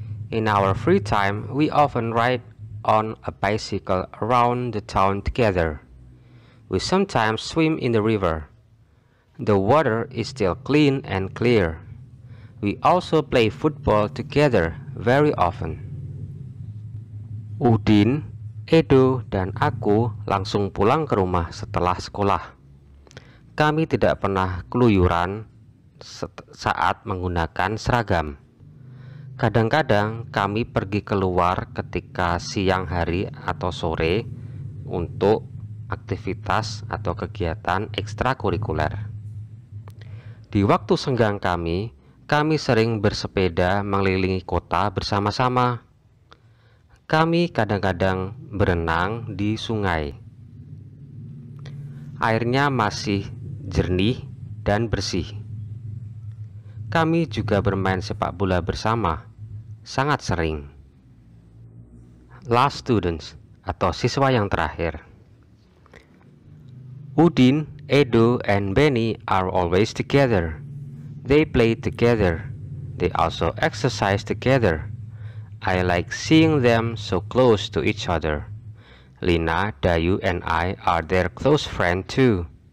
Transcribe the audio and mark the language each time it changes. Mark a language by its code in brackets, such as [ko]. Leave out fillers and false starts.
[en] In our free time, we often ride on a bicycle around the town together. We sometimes swim in the river. The water is still clean and clear. We also play football together very often. [id] Udin, Edo, dan aku langsung pulang ke rumah setelah sekolah. Kami tidak pernah keluyuran saat menggunakan seragam. Kadang-kadang kami pergi keluar ketika siang hari atau sore untuk aktivitas atau kegiatan ekstrakurikuler. Di waktu senggang kami sering bersepeda mengelilingi kota bersama-sama. Kami kadang-kadang berenang di sungai. Airnya masih jernih dan bersih. Kami juga bermain sepak bola bersama, sangat sering. [en] Last students [id] atau siswa yang terakhir. [en] Udin, Edo, and Benny are always together. They play together. They also exercise together. I like seeing them so close to each other. Lina, Dayu, and I are their close friends too.